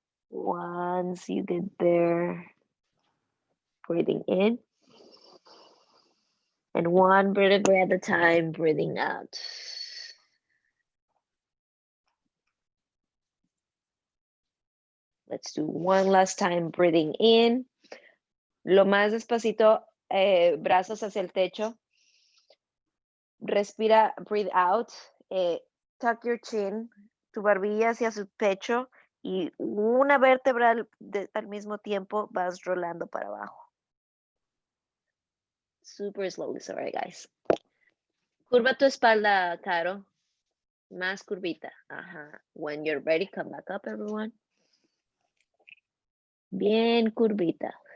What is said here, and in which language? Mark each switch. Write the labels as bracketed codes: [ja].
[en] Once you get there, breathing in. And one vertebra at a time, breathing out. Let's do one last time, breathing in. [es] Lo más despacito, brazos hacia el techo. Respira, [en] breathe out. Tuck your chin, [es] tu barbilla hacia su pecho y una vértebra al mismo tiempo vas rolando para abajo. [en] Super slowly, sorry guys. [es] Curva tu espalda, Caro. Más curvita. Ajá. [en] When you're ready, come back up, everyone. [es] Bien curvita.